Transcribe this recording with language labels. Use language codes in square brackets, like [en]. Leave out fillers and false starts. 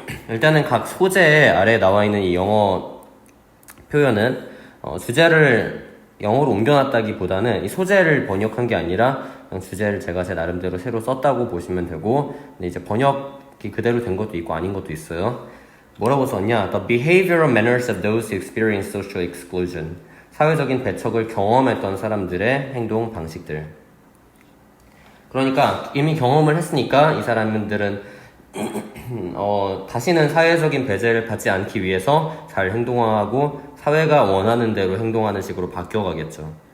[ko] 일단은 각 소재 아래에 나와 있는 이 영어 표현은 주제를 영어로 옮겨놨다기보다는 이 소재를 번역한 게 아니라 그냥 주제를 제가 제 나름대로 새로 썼다고 보시면 되고, 근데 이제 번역이 그대로 된 것도 있고 아닌 것도 있어요. 뭐라고 썼냐? [en] The behavioral manners of those who experience social exclusion. [ko] 사회적인 배척을 경험했던 사람들의 행동 방식들. 그러니까 이미 경험을 했으니까 이 사람들은 다시는 사회적인 배제를 받지 않기 위해서 잘 행동하고 사회가 원하는 대로 행동하는 식으로 바뀌어가겠죠.